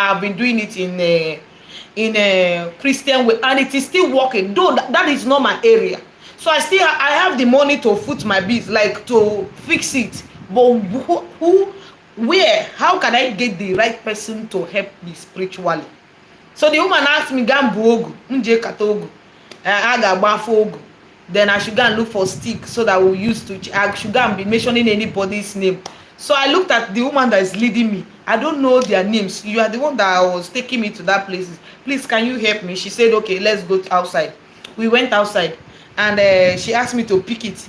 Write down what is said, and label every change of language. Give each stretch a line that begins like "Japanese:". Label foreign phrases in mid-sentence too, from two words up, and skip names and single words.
English: I have been doing it in a Christian way, and it is still working, though that is not my area. So I have the money to foot my bills, like to fix it. But where, how can I get the right person to help me spiritually? So the woman asked me, gambu ogu, nje kata ogu, aga gbafo ogu. Then I should go and look for stick, so that we'll use to, I should go and be mentioning anybody's name. So I looked at the woman that is leading me. I don't know their names. You are the one that was taking me to that place. Please, can you help me? She said, okay, let's go outside. We went outside, and she asked me to pick it.